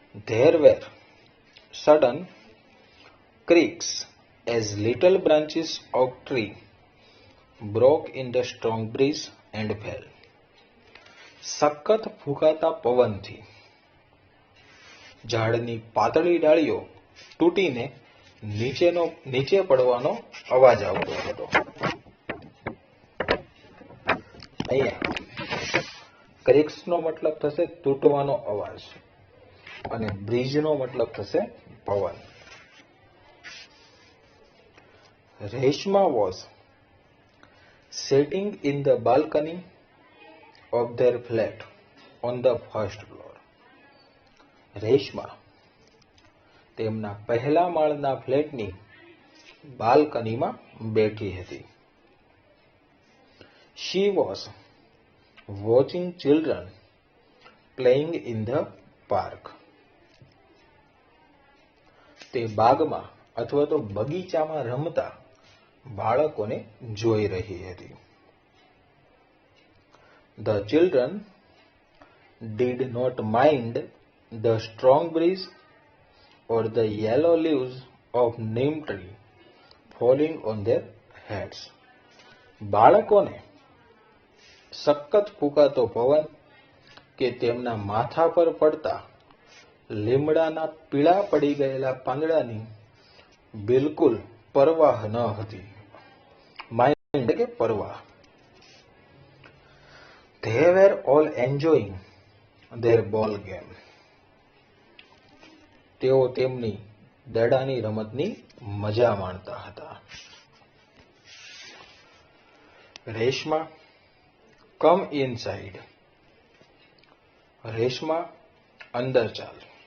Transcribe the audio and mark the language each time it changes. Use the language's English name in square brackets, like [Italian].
[English] There were sudden creaks as little branches of tree broke in the strong breeze and fell. [Gujarati] સખત ફૂંકાતા પવનથી ઝાડની પાતળી ડાળીઓ તૂટીને નીચે પડવાનો અવાજ આવતો હતો. અહીંયા ક્રિક્સનો મતલબ થશે તૂટવાનો અવાજ અને બ્રીજનો મતલબ થશે પવન. [English] Reshma was sitting in the balcony of their flat on the first floor. [Gujarati] Reshma તેમના પહેલા માળના ફ્લેટની બાલ્કનીમાં બેઠી હતી. [English] She was watching children playing in the park. [Gujarati] તે બાગમાં અથવા તો બગીચામાં રમતા બાળકોને જોઈ રહી હતી. [English] The children did not mind the strong breeze or the yellow leaves of neem tree falling on their heads. [Gujarati] બાળકોને સખત ફૂંકાતો પવન કે તેમના માથા પર પડતા લીમડાના પીળા પડી ગયેલા પાંદડાની બિલકુલ પરવાહ ન હતી. માઇન્ડ કે પરવાહ. [English] They were all enjoying their ball game. [Gujarati] તેઓ તેમની દડાની રમતની મજા માણતા હતા. રેશમા, [English] Come inside. [Gujarati] રેશમા, અંદર ચાલ.